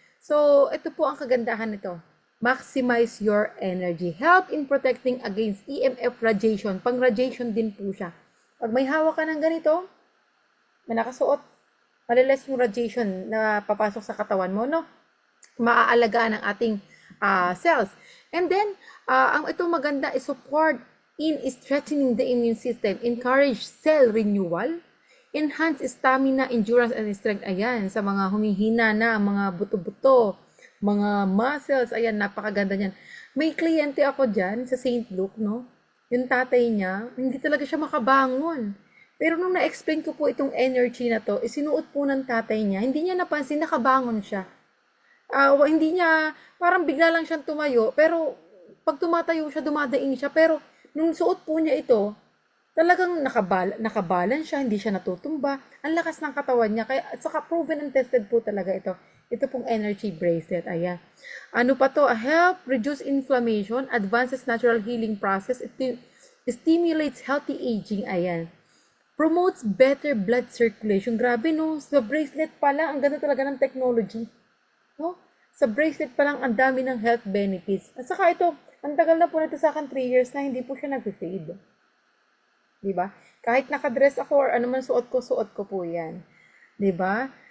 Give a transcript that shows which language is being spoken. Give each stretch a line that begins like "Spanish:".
Filipino: So, ito po ang kagandahan nito.
English: Maximize your energy. Help in protecting against EMF radiation.
Filipino: Pang-radiation din po siya. Pag may hawak ka ng ganito, may nakasuot, maliles yung radiation na papasok sa katawan mo, no? Maaalagaan ang ating cells.
English: And then,
Filipino: ang itong maganda
English: is support in strengthening the immune system, encourage cell renewal, enhance stamina, endurance, and strength.
Filipino: Ayan, sa mga humihina na, mga buto-buto, mga muscles, ayan, napakaganda niyan. May kliyente ako dyan sa St. Luke, no? Yung tatay niya, hindi talaga siya makabangon. Pero nung na-explain ko po itong energy na to, isinuot po ng tatay niya, hindi niya napansin, nakabangon siya. Hindi niya, parang bigla lang siyang tumayo, pero pag tumatayo siya, dumadaing siya, pero nung suot po niya ito, talagang nakabalance siya, hindi siya natutumba. Ang lakas ng katawan niya. Kaya, at saka
English: proven and tested
Filipino: po talaga ito. Ito pong energy bracelet. Ayan. Ano pa to?
English: Help reduce inflammation, advances natural healing process, it stimulates healthy aging. Ayan. Promotes better blood circulation.
Filipino: Grabe, no? Sa bracelet pala, ang ganda talaga ng technology. No? Sa bracelet pa lang, ang dami ng health benefits. At saka ito, ang tagal na po na ito sa akin, 3 years na hindi po siya nag-fade. Diba? Kahit nakadress ako or ano man suot ko po yan. Diba?